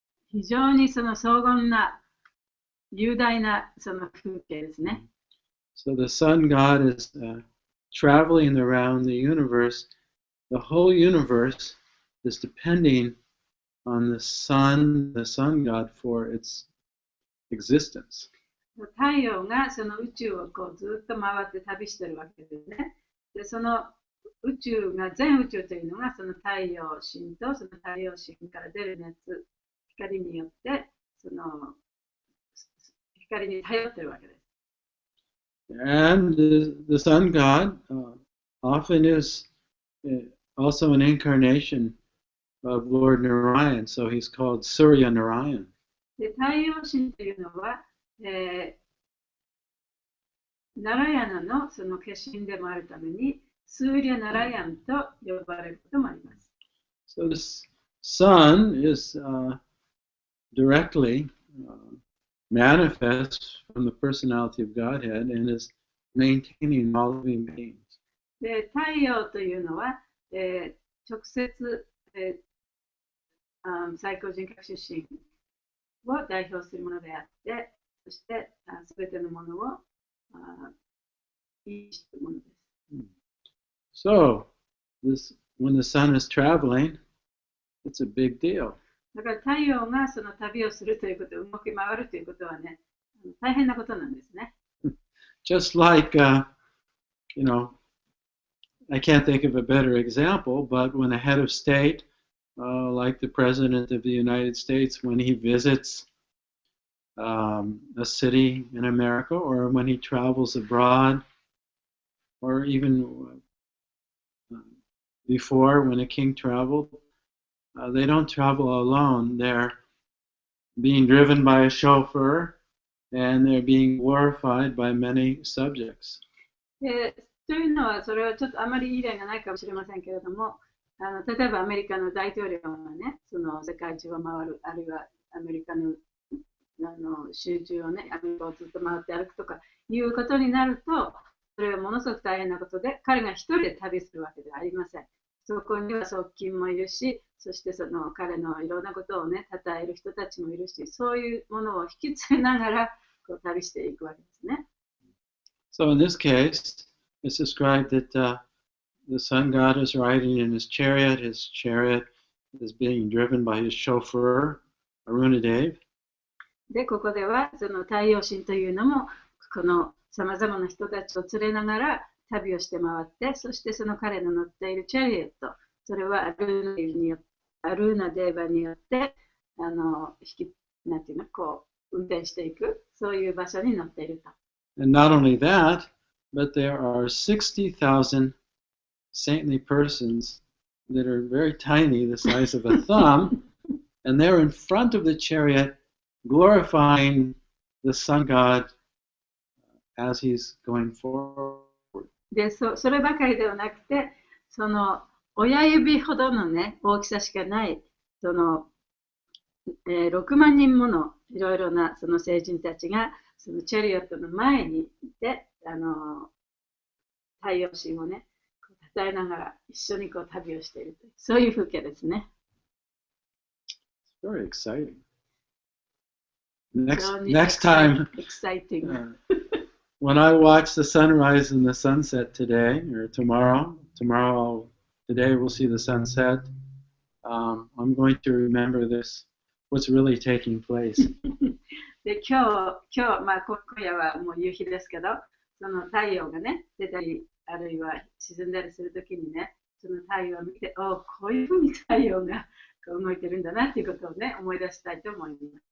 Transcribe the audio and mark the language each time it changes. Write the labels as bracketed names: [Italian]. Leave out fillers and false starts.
[Japanese] 非常にその荘厳な雄大なその風景ですね。 [English] So the sun god is traveling around the universe. The whole universe is depending on the sun god for its existence. [Japanese] 太陽がその宇宙をこうずっと回って旅してるわけですね。で、その宇宙が、全宇宙というのがその太陽神とその太陽神から出る熱、光によってその光に頼ってるわけです。 [English] And the sun god often is also an incarnation of Lord Narayan, so he's called Surya Narayan. [Japanese] で、太陽神というのは、ナラヤナのその化身でもあるために、スーリャナラヤンと呼ばれることもあります。 [English] So this sun is directly manifest from the personality of Godhead and is maintaining all living beings. [Japanese] で、太陽というのは、直接、最高人格出身を代表するものであって、そしてすべてのものを維持するものです。 [English] So, when the sun is traveling, it's a big deal. [Japanese] だから太陽がその旅をするということ、動き回るということはね、大変なことなんですね。 [English] Just like, I can't think of a better example, but when a head of state, like the President of the United States, when he visits a city in America, or when he travels abroad, or even before when a king traveled, they don't travel alone. They're being driven by a chauffeur, and they're being glorified by many subjects. [Japanese] というのは、それはちょっとあまりいい例がないかもしれませんけれども、例えばアメリカの大統領がね、その世界中を回る、あるいはアメリカの集中をね、アメリカをずっと回って歩くとかいうことになると、それはものすごく大変なことで、彼が一人で旅するわけではありません。そこには側近もいるし、そしてその彼のいろんなことをね、称える人たちもいるし、そういうものを引き継ぎながらこう旅していくわけですね。 [English] So in this case, it's described that the sun god is riding in his chariot is being driven by his chauffeur, Arunadev. [Japanese] で、ここではその太陽神というのも、このさまざまな人たちを連れながら旅をして回って、そしてその彼の乗っているチャリエット、それはアルーナデーバによってなんていうの、こう運転していく、そういう場所に乗っていると。 [English] And not only that, but there are 60,000 saintly persons that are very tiny, the size of a thumb, and they're in front of the chariot glorifying the sun god as he's going forward. [Japanese] で、そればかりではなくて、その親指ほどのね、大きさしかない、その、6万人ものいろいろなその聖人たちが、そのチャリオットの前にいて、太陽神をね、称えながら一緒にこう旅をしているという、そういう風景ですね。 [English] Very exciting. Next time, exciting. When I watch the sunrise and the sunset today, or today we'll see the sunset, I'm going to remember this, what's really taking place. [Japanese] で今日、まあ、今夜はもう夕日ですけど、その太陽がね、出たり、あるいは沈んだりするときにね、その太陽を見て、こういうふうに太陽が動いてるんだなっていうことをね、思い出したいと思います。